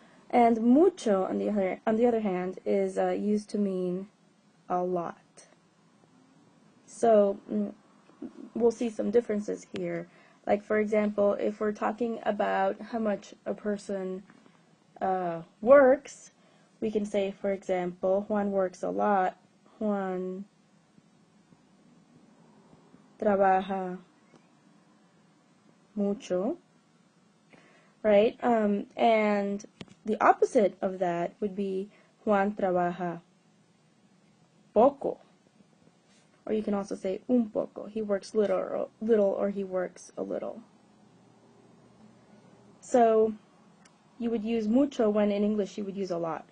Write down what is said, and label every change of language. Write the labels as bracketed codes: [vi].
[en] And mucho, on the other hand, is used to mean a lot. So we'll see some differences here. Like, for example, if we're talking about how much a person works, we can say, for example, Juan works a lot. [es] Juan trabaja mucho, [en] right? And the opposite of that would be [es] Juan trabaja poco. [en] Or you can also say [es] un poco. [en] He works little or he works a little. So you would use mucho when in English you would use a lot.